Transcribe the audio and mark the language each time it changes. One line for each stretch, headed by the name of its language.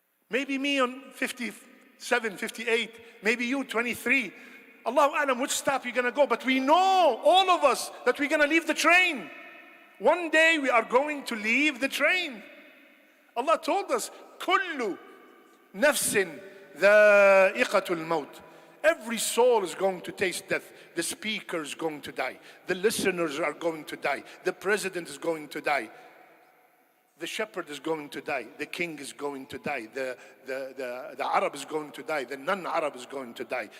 English: Maybe me on 57, 58. Maybe you 23. Allahu A'lam which stop you're going to go. But we know, all of us, that we're going to leave the train. One day we are going to leave the train. Allah told us,
Arabic: كُلُّ نَفْسٍ ذَائِقَةُ الْمَوْتِ.
English: Every soul is going to taste death. The speaker is going to die. The listeners are going to die. The president is going to die. The shepherd is going to die. The king is going to die. The Arab is going to die. The non-Arab is going to die.